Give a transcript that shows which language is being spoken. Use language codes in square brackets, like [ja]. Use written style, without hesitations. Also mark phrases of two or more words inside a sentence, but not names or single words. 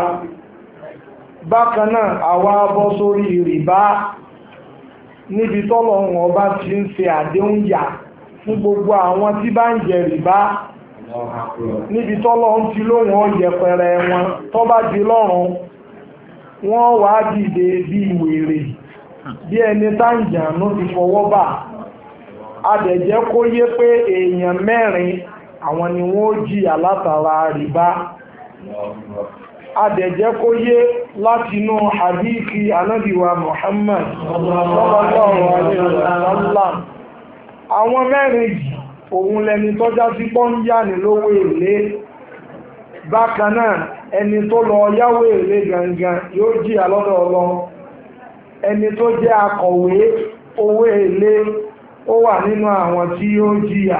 [yo] Bákan náà àwa bọ́ sórí rìbá níbi tọ́lọ̀ wọn bá ti ń ṣe àdéhùn yà fún gbogbo àwọn tí bá ń jẹ rìbá níbi tọ́lọ̀ ń ti lóhùn ọ̀yẹ̀pẹ̀rẹ̀ wọn tó bá di lọ́rùn wọ́n wá dìde bí wèrè bí ẹni táǹjànú ti fọwọ́ bà. Adẹ̀jẹ́ kó yé pé èèyàn mẹ́rin àwọn ni wọ́n jìyà látara rìbá. Adẹ̀jẹ́ kó yé látinú hadithi Ànábì wa Muhammad [ar] صلى الله عليه وسلم. [yo] Àwọn mẹ́rin yìí òun lẹni tọ́já sí pọ́ńyà ní lówó èlé. Bákan náà ẹni tó lọ yáwó èlé gangan yóò jìyà lọ́dọ̀ Ọlọ́run. Ẹni tó jẹ́ akọ̀wé owó èlé ó wà nínú àwọn tí yóò jìyà.